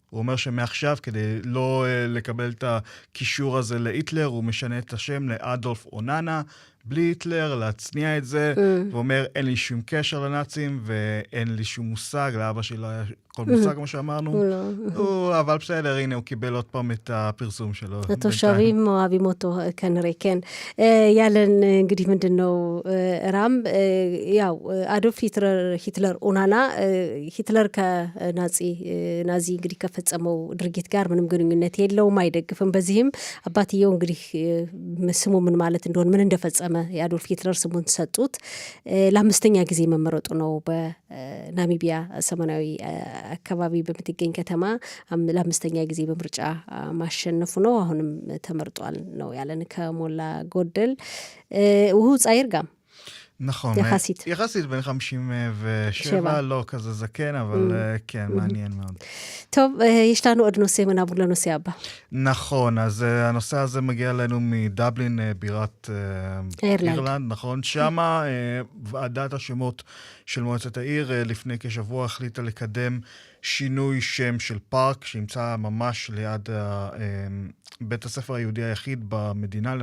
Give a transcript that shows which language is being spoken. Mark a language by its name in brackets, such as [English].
[Hebrew] הוא אומר שמעכשיו, כדי לא לקבל את הקישור הזה להיטלר, הוא משנה את השם לאדולף אוננה, בלי היטלר, להצניע את זה, הוא אומר, אין לי שום קשר לנאצים, ואין לי שום מושג, לאבא שלי לא היה כל מושג, כמו שאמרנו. אבל בסדר, הנה, הוא קיבל עוד פעם את הפרסום שלו. התושבים אוהבים אותו, כנראה, כן. [Amharic] ያለን እንግዲህ ምንድነው ራም ያው አዶልፍ ሂትለር ኦናና ሂትለር ከናዚ እንግዲህ ከፈጸመው ድርጊት ጋር ምንም ግንኙነት የለውም፣ አይደግፍም። በዚህም አባትየው እንግዲህ ስሙ ምን ማለት እንደሆነ ምን እንደፈጸመ የአዶልፍ ሂትለር ስሙን ሰጡት። ለአምስተኛ ጊዜ መመረጡ ነው በናሚቢያ ሰሜናዊ አካባቢ በምትገኝ ከተማ ለአምስተኛ ጊዜ በምርጫ ማሸነፉ ነው። አሁንም ተመርጧል ነው ያለን ከሞላ ጎደል [Hebrew] הוא צעיר גם. נכון, יחסית בין 57, לא כזה זקן, אבל כן, מעניין מאוד. טוב, יש לנו עוד נושא, ונעבור לנושא הבא. נכון, אז הנושא הזה מגיע אלינו מדבלין, בירת אירלנד, נכון, שמה ועדת השמות של מועצת העיר לפני כשבוע החליטה לקדם שינוי שם של פארק שנמצא ממש ליד בית הספר היהודי היחיד במדינה.